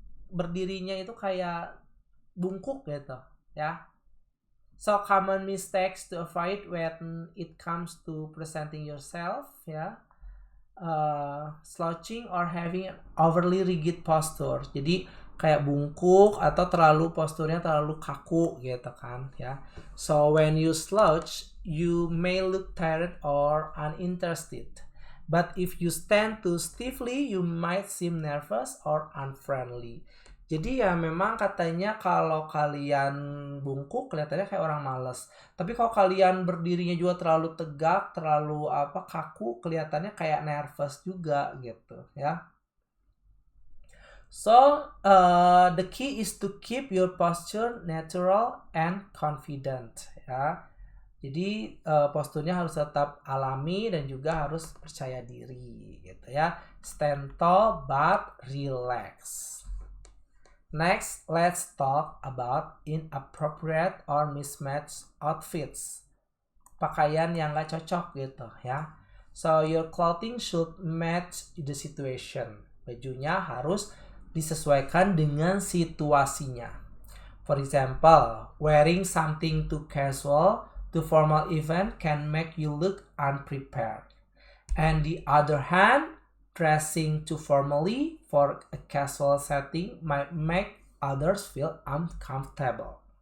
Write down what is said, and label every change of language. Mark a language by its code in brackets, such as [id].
[id] Berdirinya itu kayak bungkuk gitu ya. [en] So common mistakes to avoid when it comes to presenting yourself ya. Slouching or having overly rigid posture. [id] Jadi kayak bungkuk atau posturnya terlalu kaku gitu kan ya. [en] So when you slouch, you may look tired or uninterested. But if you stand too stiffly, you might seem nervous or unfriendly. [id] Jadi ya memang katanya kalau kalian bungkuk kelihatannya kayak orang malas. Tapi kalau kalian berdirinya juga terlalu tegak, terlalu kaku, kelihatannya kayak nervous juga gitu ya. [en] So the key is to keep your posture natural and confident ya. [id] Jadi posturnya harus tetap alami dan juga harus percaya diri gitu ya. [en] Stand tall but relax. Next, let's talk about inappropriate or mismatched outfits. [id] Pakaian yang gak cocok gitu ya. [en] So, your clothing should match the situation. [id] Bajunya harus disesuaikan dengan situasinya. [en] For example, wearing something too casual to formal event can make you look unprepared. And the other hand, dressing too formally for a casual setting might make others feel uncomfortable.